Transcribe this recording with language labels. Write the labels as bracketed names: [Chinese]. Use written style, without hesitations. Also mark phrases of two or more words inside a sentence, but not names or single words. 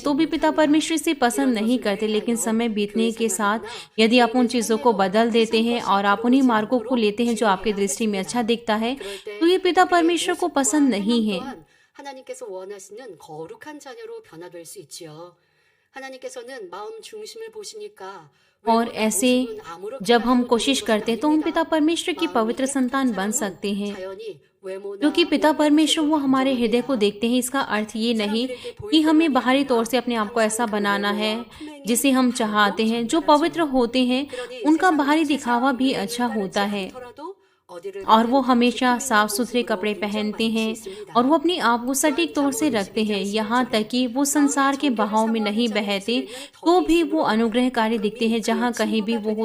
[Hindi] पिता परमेश्वर से पसंद नहीं करते, लेकिन समय बीतने के साथ यदि आप उन चीज़ों को बदल देते हैं और आप उन्हीं मार्गों को लेते हैं जो आपकी दृष्टि में अच्छा दिखता है, तो ये पिता परमेश्वर को पसंद नहीं है। [Korean] 하나님께서 원하시는 거룩한 자녀로 변화될 수 있지요. 하나님께서는 마음 중심을 보시니까 [Hindi] और ऐसे जब हम कोशिश करते हैं तो हम पिता परमेश्वर की पवित्र संतान बन सकते हैं, क्योंकि पिता परमेश्वर वो हमारे हृदय को देखते हैं। इसका अर्थ ये नहीं कि हमें बाहरी तौर से अपने आप को ऐसा बनाना है जिसे हम चाहते हैं। जो पवित्र होते हैं उनका बाहरी दिखावा भी अच्छा होता है, और वो हमेशा साफ सुथरे कपड़े पहनते हैं और वो अपने आप को सटीक तौर से रखते हैं, यहाँ तक कि वो संसार के बहाव में नहीं बहते तो भी वो अनुग्रहकारी दिखते हैं जहाँ कहीं भी वो हो।